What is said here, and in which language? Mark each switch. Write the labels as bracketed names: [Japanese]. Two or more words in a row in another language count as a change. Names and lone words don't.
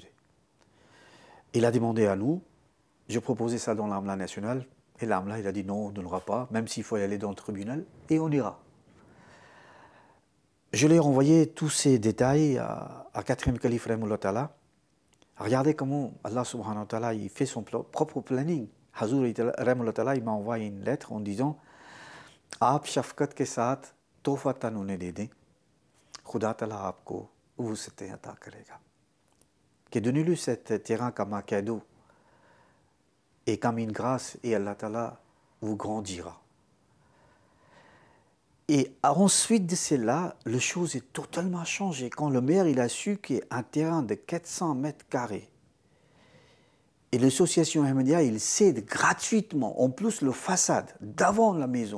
[French] Il a demandé à nous, je proposais ça dans l'Amla nationale, et l'Amla, il a dit non, on ne donnera pas, même s'il faut y aller dans le tribunal, et on ira. Je lui ai renvoyé tous ces détails à 4e calife [Arabic] رحمه الله تعالى. [French] Regardez comment Allah [Arabic] سبحانه وتعالى [French] il fait son propre planning. [Urdu] Hazur [Arabic] رحمه الله تعالى, [French] il m'a envoyé une lettre en disant [Urdu] آپ شفقت کے ساتھ تحفتاً انہیں دے دیں، خدا تعالیٰ آپ کو وسعتیں عطا کرے گا. [French] Que donnez-lui cet terrain comme un cadeau et comme une grâce, et [Arabic] الله تعالى [French] vous grandira. Et ensuite de cela, les choses ont totalement changé. Quand le maire il a su qu'il y a un terrain de 400 mètres carrés, et l'association Ahmadiyya, il cède gratuitement, en plus, le façade d'avant la maison.